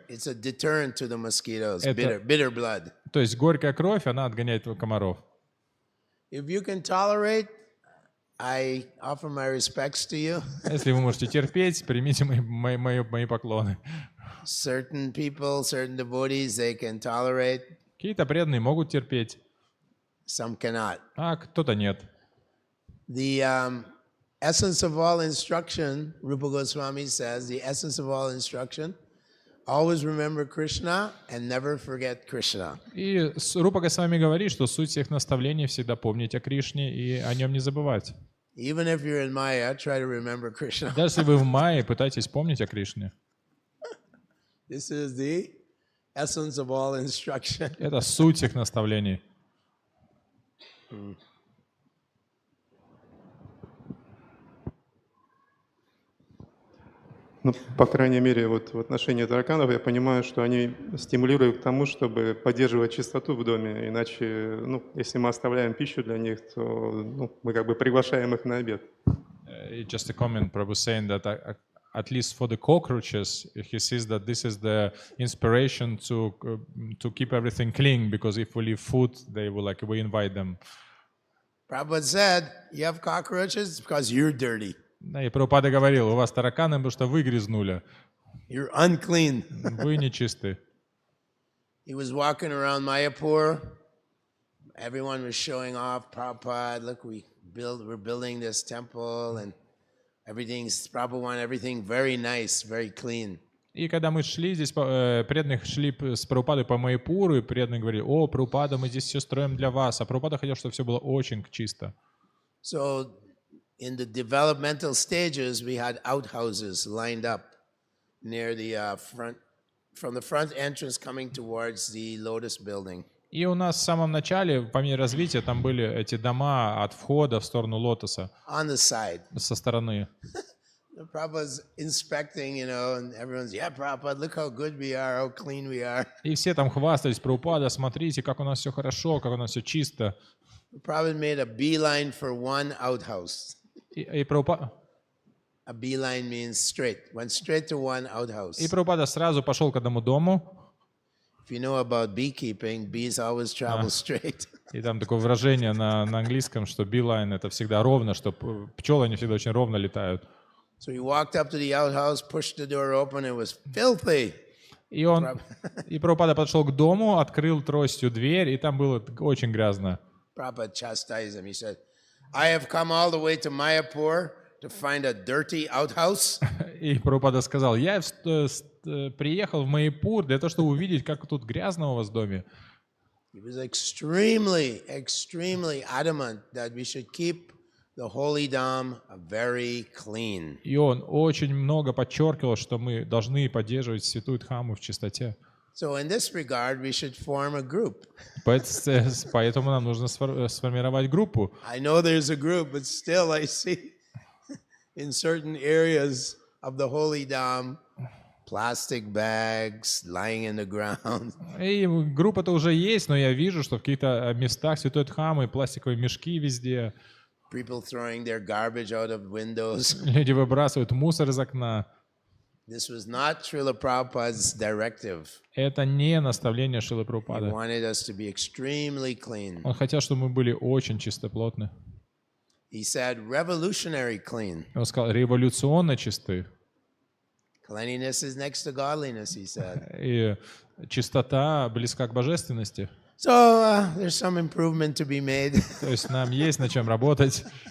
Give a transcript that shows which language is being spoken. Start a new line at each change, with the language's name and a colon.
English: It's a deterrent to the mosquitoes, bitter blood.
Russian: То есть горькая кровь, она отгоняет комаров.
English: If you can tolerate, I offer my respects to you.
Russian: Если вы можете терпеть, примите мои поклоны.
English: Certain people, certain devotees, they can tolerate.
Russian: Какие-то преданные могут терпеть.
English: Some cannot.
Russian: А кто-то нет.
English: The essence of all instruction, Rupa Goswami says, the essence of all instruction, always remember Krishna and never forget Krishna.
Russian: И Рупа Госвами говорит, что суть всех наставлений всегда помнить о Кришне и о нем не забывать.
English: Even if you're in Maya, try to remember Krishna.
Russian: Даже если вы в мае, пытайтесь помнить о Кришне.
English: This is the essence of all instruction.
Russian: Это суть всех наставлений. Ну, по крайней мере, вот в отношении тараканов я понимаю, что они стимулируют к тому, чтобы поддерживать чистоту в доме. Иначе, ну, если мы оставляем пищу для них, то ну, мы как бы приглашаем их на обед.
English: Just a comment, Prabhu saying that at least for the cockroaches, he says that this is the inspiration to keep everything clean, because if we leave food, they will we invite them. Prabhupada said, you have cockroaches because you're dirty.
Russian: Да, и Прабхупада говорил, у вас тараканы, потому что вы грязнули,
English: You're unclean.
Russian: вы нечисты.
English: He was walking around Mayapur. Everyone was showing off. Prabhupada, look, we're building this temple, and Prabhupada wanted everything very nice, very clean.
Russian: И когда мы шли здесь, преданных шли с Прабхупадой по Маяпуру, и преданные говорили, о, Прабхупада, мы здесь все строим для вас. А Прабхупада хотел, чтобы все было очень чисто.
English: So in the developmental stages, we had outhouses lined up near the front, from the front entrance coming towards the Lotus building.
Russian: И у нас в самом начале, по мере развития, там были эти дома от входа в сторону Лотоса.
English: On the side.
Russian: Со стороны.
English: The Prabhupada's inspecting, and everyone's, yeah, Prabhupada, look how good we are, how clean we are.
Russian: И все там хвастались, Прабхупада, смотрите, как у нас все хорошо, как у нас все чисто.
English: Prabhupada made a beeline for one outhouse.
Russian: И Прабхупада...
English: A beeline means straight. Went straight to one outhouse.
Russian: И Прабхупада сразу пошел к одному дому.
English: If you know about beekeeping, bees always travel straight.
Russian: И там такое выражение на английском, что beeline — это всегда ровно, что пчелы, они всегда очень ровно летают.
English: So he walked up to the outhouse, pushed the door open, it was filthy.
Russian: И Прабхупада подошел к дому, открыл тростью дверь, и там было очень грязно.
English: Prabhupada chastised him. He said, I have come all the way to Mayapur to find a dirty outhouse.
Russian: И Прабхупада сказал, я приехал в Майяпур для того, чтобы увидеть, как тут грязно у вас в доме.
English: He was extremely adamant that we should keep the holy Dham very clean.
Russian: И он очень много подчеркивал, что мы должны поддерживать святую Дхаму в чистоте.
English: So in this regard, we should form a group.
Russian: Поэтому нам нужно сформировать группу.
English: I know there's a group, but still I see in certain areas of the holy Dham plastic bags lying in the ground.
Russian: И группа-то уже есть, но я вижу, что в каких-то местах святой Дхамы пластиковые мешки везде.
English: People throwing their garbage out of windows.
Russian: Люди выбрасывают мусор из окна.
English: This was not Srila Prabhupada's directive.
Russian: Это не наставление Шрилы
English: He
Russian: Прабхупады.
English: wanted us to be extremely clean.
Russian: Он хотел, чтобы мы были очень чистоплотны.
English: He said revolutionary clean.
Russian: Он сказал, революционно чисты.
English: Cleanliness is next to godliness, he said.
Russian: И чистота близка к божественности.
English: So there's some improvement to be made.
Russian: То есть нам есть над чем работать.